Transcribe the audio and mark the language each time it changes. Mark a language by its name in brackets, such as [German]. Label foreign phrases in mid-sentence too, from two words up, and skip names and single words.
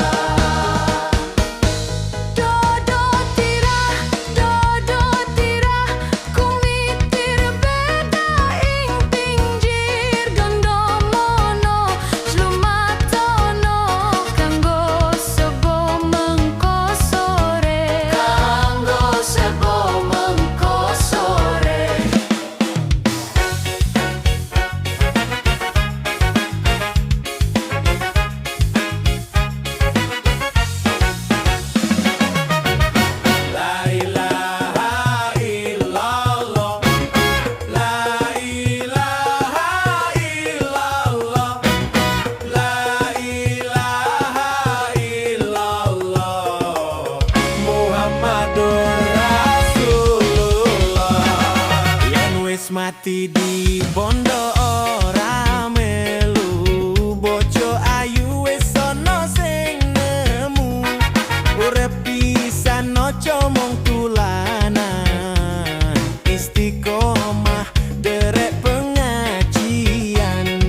[Javanese] Dodo tira kumitir beda ing pinggir gondomono slumatono kanggo sebo mengko sore. Kanggo sebo mengko sore. [Arabic] لا إله إلا الله. لا إله إلا الله. لا إله إلا الله. محمد رسول الله. [Javanese] Yen wis mati di bondo ora melu, bojo ayu wis ana sing nemu. Urip pisan aja mung tulanan, istiqomah derek pengajian.